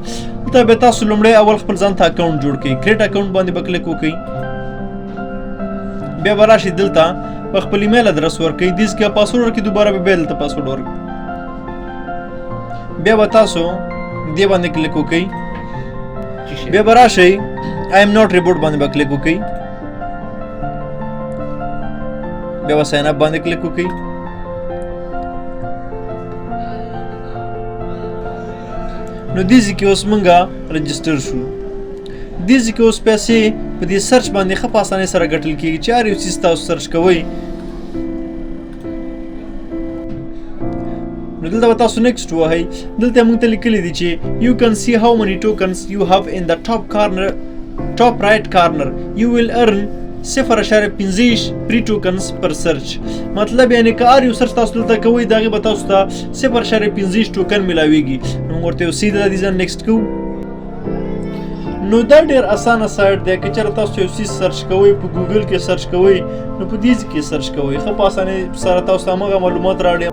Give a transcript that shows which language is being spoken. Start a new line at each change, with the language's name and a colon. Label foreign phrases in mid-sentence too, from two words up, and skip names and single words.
Pashto: دلته بیا تاسو لومړی اول خپل ځان ته اکاونټ جوړ کړئ.
English: create account
Pashto: باندې به کلیک وکړئ. بیا به راشئ دلته په خپل
English: email address
Pashto: ورکړئ، دې کې پاسورډ ورکړئ، دوباره به دلته پاسورډ ورکړئ. بیا به تاسو دې باندې کلیک وکړئ. بیا به راشئ
English: I am not reboot
Pashto: باندې به کلیک وکړئ. بیا به
English: sign up
Pashto: باندې کلیک وکړئ. نو دې ځای کې اوس مونږه رجسټر شو. دې ځای کې اوس پیسې په دې سرچ باندې ښه په اسانۍ سره ګټل کېږي چې هر یو څیز تاسو سرچ کوئ. نو دلته به تاسو نیکسټ ووهئ. دلته موږ ته لیکلي دي چې
English: you can see how many tokens you have in the top right corner. You will earn 0.5 free tokens per search.
Pashto: مطلب یعنی که هر یو سرچ تاسو دلته کوئ، د هغې به تاسو ته 0.5 ټوکن میلاویږي. نو موږ ورته یو سیده دې ځان نیکسټ کوو. نو دا ډېر اسانه سایټ دی. که چېرې تاسو یو څیز سرچ کوئ، په ګوګل کې سرچ کوئ، نو په دې کې سرچ کوئ، ښه په اسانۍ سره تاسو ته هماغه معلومات راوړي.